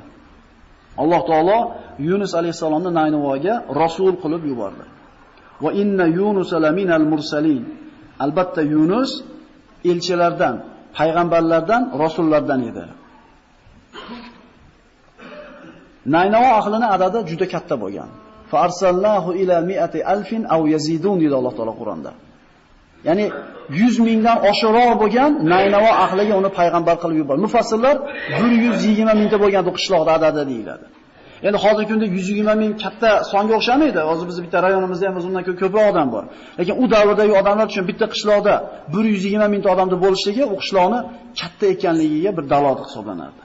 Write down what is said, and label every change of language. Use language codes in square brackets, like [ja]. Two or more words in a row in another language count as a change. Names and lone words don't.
[uz] Alloh taolo Yunus alayhisalomni Naynavoga rasul qilib yubordi. [ar] وإن يونس لمن المرسلين. [uz] Albatta Yunus elchilardan, payg'ambarlardan, rasullardan edi. Naynavo ahlining adadi juda katta bo'lgan. [ar] فأرسلناه إلى 100,000 أو يزيدون [uz] dedi Alloh taolo Qur'onda. Ya'ni 100 mingdan oshiqroq bo'lgan Naynavo ahliga uni payg'ambar qilib yubordi. Mufassirlar 120 mingta bo'lgan bu qishloqda adadi deyiladi. Endi hozirgi kunda 120 ming katta songa o'xshamaydi. Hozir bizning bitta rayonimizda ham o'zundan ko'proq odam bor. Lekin u davrdagi odamlar uchun bitta qishloqda 120 mingta odamda bo'lishligi u qishloqni katta ekanligiga bir dalolat hisoblanardi.